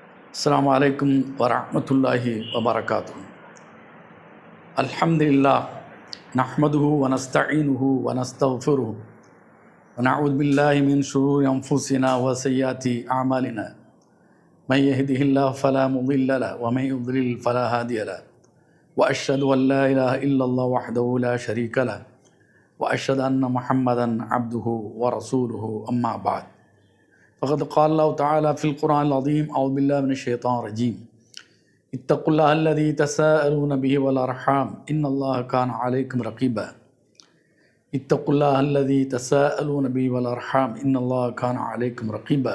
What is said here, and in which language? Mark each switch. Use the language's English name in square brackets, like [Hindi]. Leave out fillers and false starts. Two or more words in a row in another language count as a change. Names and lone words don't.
[Arabic] السلام عليكم ورحمة الله وبركاته الحمد لله نحمده ونستعينه ونستغفره ونعوذ بالله من شرور أنفسنا وسيئات أعمالنا. من يهده الله فلا مضل له ومن يضلل فلا هادي له. وأشهد أن لا إله إلا الله وحده لا شريك له وأشهد أن محمدا عبده ورسوله. أما بعد. فقد قال الله تعالى في القرآن العظيم: أعوذ بالله من الشيطان الرجيم. اتقوا الله الذي تساءلون به والأرحام إن الله كان عليكم رقيبا. اتقوا الله الذي تساءلون به والأرحام إن الله كان عليكم رقيبا.